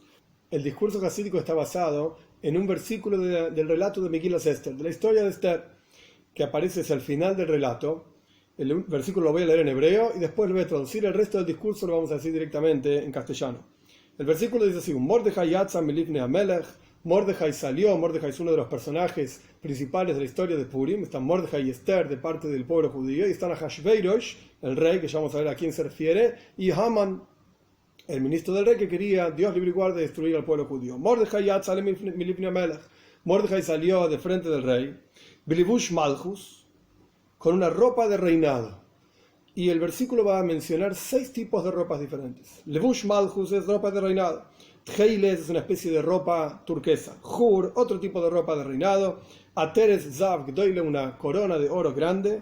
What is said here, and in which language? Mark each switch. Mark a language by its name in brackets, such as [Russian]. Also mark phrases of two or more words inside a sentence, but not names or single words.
[Spanish] El discurso hasídico está basado en un versículo del relato de Megilas Esther, de la historia de Esther, que aparece hacia el final del relato. El versículo lo voy a leer en hebreo y después lo voy a traducir. El resto del discurso lo vamos a decir directamente en castellano. El versículo dice así: [Hebrew] מרדכי יצא מלפני המלך. [Spanish] Mordejai salió. Mordejai es uno de los personajes principales de la historia de Purim. Están Mordejai y Esther de parte del pueblo judío, y están Ahashverosh, el rey, que ya vamos a ver a quién se refiere, y Haman, el ministro del rey, que quería, Dios libre y guarde, destruir al pueblo judío. [Hebrew] מרדכי יצא מלפני המלך. [Spanish] Mordejai salió de frente del rey, [Hebrew] בלבוש מלכות, [Spanish] con una ropa de reinado. Y el versículo va a mencionar 6 tipos de ropas diferentes. [Hebrew] לבוש מלכות [Spanish] es ropa de reinado. Tcheiles es una especie de ropa turquesa. Hur, otro tipo de ropa de reinado. [Hebrew] עטרת זהב גדולה, [Spanish] una corona de oro grande.